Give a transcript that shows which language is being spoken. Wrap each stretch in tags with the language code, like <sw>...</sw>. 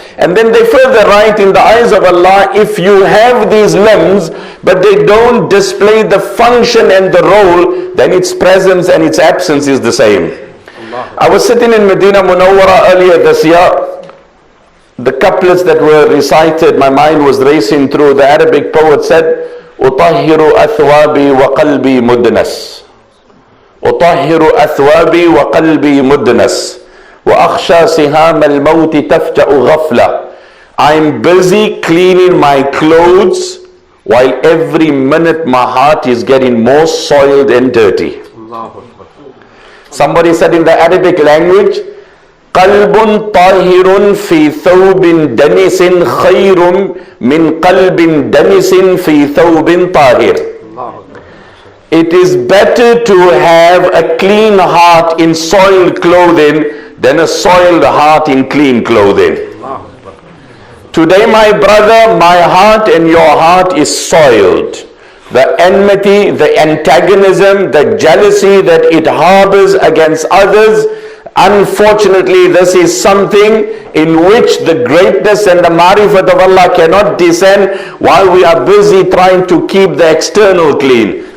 <en>And then they further write, in the eyes of Allah, if you have these limbs but they don't display the function and the role, then its presence and its absence is the same. I was sitting in Medina Munawwara earlier this year. The couplets that were recited, my mind was racing through. The Arabic poet said,</en> <ar>أطهر أثوابي وقلبي مدنس أطهر أثوابي وقلبي مدنس وأخشى سهام الموت تفجأ غفلة.</ar> <en>I'm busy cleaning my clothes while every minute my heart is getting more soiled and dirty. Somebody said in the Arabic language,</en> <ar>قلب طاهر في ثوب دنس خير من قلب دنس في ثوب طاهر.</ar> <en>It is better to have a clean heart in soiled clothing than a soiled heart in clean clothing. Today, my brother, my heart and your heart is soiled. The enmity, the antagonism, the jealousy that it harbors against others, unfortunately, this is something in which the greatness and the marifat of Allah cannot descend while we are busy trying to keep the external clean.</en>